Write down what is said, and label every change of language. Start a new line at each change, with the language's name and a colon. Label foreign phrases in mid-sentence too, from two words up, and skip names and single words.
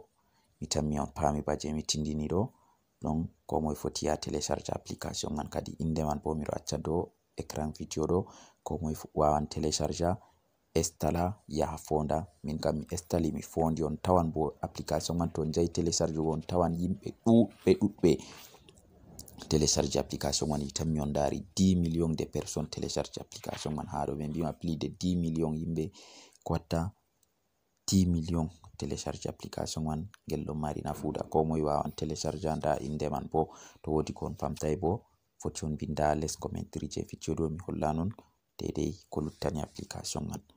Fula: Mi tammi on pami ba je mi tindini ɗo. Donc ko moye foti ya
French: télécharge application
Fula: man kadi inde man bo miɗo acca dow
French: écran video
Fula: ɗo. Ko moye wawan
French: télécharge installa
Fula: yaha fonda. Min kam mi instali mi fondi on tawan bo application man to jahi télécharge on tawan yimɓe ɗuɗɓe
French: télécharge application
Fula: man. Tammi on dari
French: 10 millions de personnes télécharge application
Fula: man ha ɗo ɓe mbima
French: plus de 10 millions
Fula: yimɓe ko watta 10 millions
French: télécharge application
Fula: man ngel ɗo mari nafuda. Ko moye wawan télécharge nda inde man bo to wodi ko on famtai bo foti on binda
French: les commentary
Fula: je video ɗo mi holla non daidai ko luttani application man.